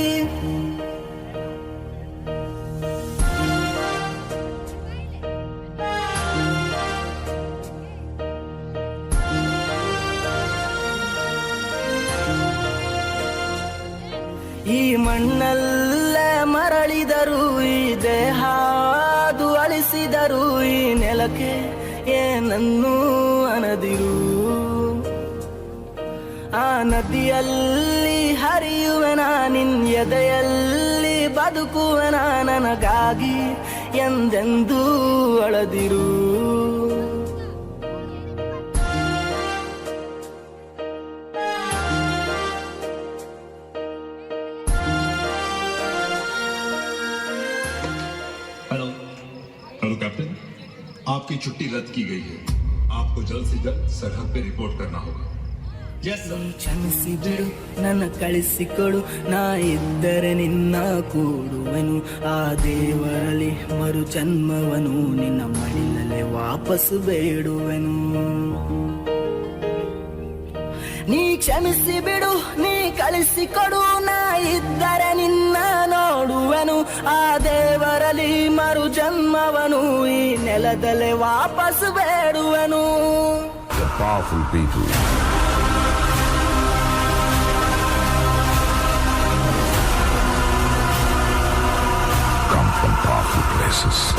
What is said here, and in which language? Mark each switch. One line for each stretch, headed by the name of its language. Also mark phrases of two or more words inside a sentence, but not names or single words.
Kannada: ಈ ಮಣ್ಣಲ್ಲೇ ಮರಳಿದರು ಈ ದೇಹಾದು ಅಳಿಸಿದರು ಈ ನೆಲಕ್ಕೆ ಏನನ್ನೂ ಅನದಿರು ಆ ನದಿಯಲ್ಲಿ ಹರಿಯುವೆನ ನಿನ್ ಎದೆಯಲ್ಲಿ ಬದುಕುವೆನ ನನಗಾಗಿ ಎಂದೆಂದೂ ಅಳದಿರು
Hindi: हेलो कैप्टन, आपकी छुट्टी रद्द की गई है। आपको जल्द से जल्द सरहद पे रिपोर्ट करना होगा।
Kannada: ಕ್ಷಮಿಸಿ ಬಿಡು ನನ್ನ ಕಳಿಸಿಕೊಡು ನಾ ಇದ್ದರೆ ನಿನ್ನ ಕೂಡುವೆನು ಆ ದೇವರಲ್ಲಿ ಮರು ಜನ್ಮವನು ನಿನ್ನ ಮಡಿಲಲ್ಲೇ ವಾಪಸ್ಸು ಬೇಡುವೆನು ನೀ ಕ್ಷಮಿಸಿ ಬಿಡು ನೀ ಕಳಿಸಿಕೊಡು ನಾ ಇದ್ದರೆ ನಿನ್ನ ನೋಡುವೆನು ಆ ದೇವರಲ್ಲಿ ಮರು ಜನ್ಮವನು ಈ ನೆಲದಲ್ಲೇ ವಾಪಸ್ ಬೇಡುವೆನು
English: The powerful people come from powerful places.